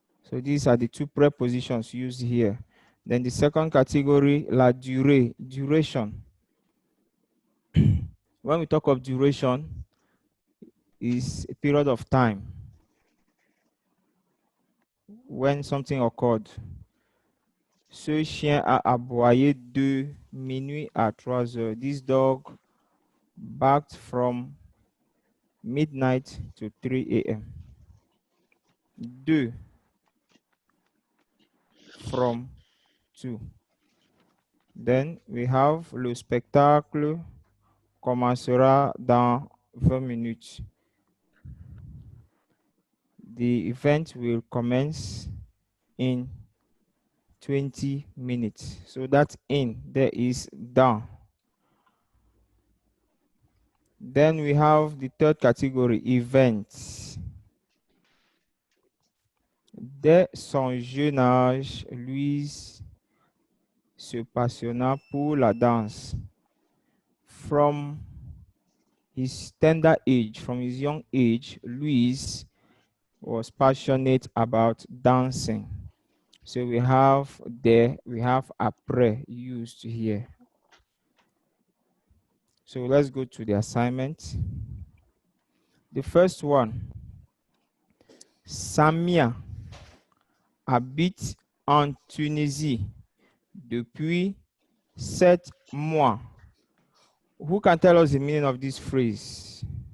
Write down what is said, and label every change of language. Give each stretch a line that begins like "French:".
English: So these are the two prepositions used here. Then the second category, la durée, duration. When we talk of duration, is a period of time when something occurred.
French: Ce chien a aboyé de minuit à 3 heures.
English: This dog barked from midnight to 3 a.m. De, from, to. Then we have
French: le spectacle commencera dans 20 minutes.
English: The event will commence in 20 minutes. So that's in, there is dans. Then we have the third category, events.
French: Dès son jeune âge, Louise se passionna pour la danse.
English: From his tender age, from his young age, Louise was passionate about dancing. So we have there, we have après used here. So let's go to the assignment. The first one,
French: Samia habite en Tunisie depuis 7 mois.
English: Who can tell us the meaning of this phrase?